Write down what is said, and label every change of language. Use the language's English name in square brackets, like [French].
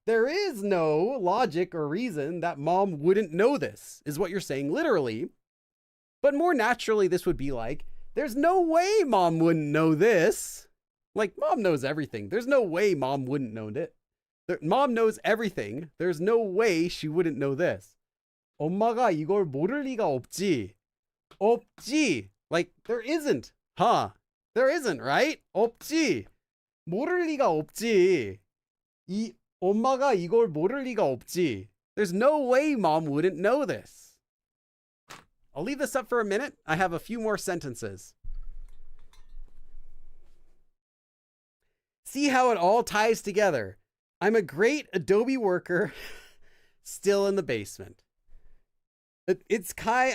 [English] There is no logic or reason that mom wouldn't know this, is what you're saying literally. But more naturally, this would be like, there's no way mom wouldn't know this. Like, mom knows everything. There's no way mom wouldn't know it. Mom knows everything. There's no way she wouldn't know this. [Korean] 엄마가 이걸 모를 리가 없지. 없지. [English] Like, there isn't. Huh? There isn't, right? 없지. [Korean] 모를 리가 없지. 엄마가 이걸 모를 리가 없지. [English] There's no way mom wouldn't know this. I'll leave this up for a minute. I have a few more sentences. See how it all ties together. I'm a great Adobe worker, still in the basement. It's Kai.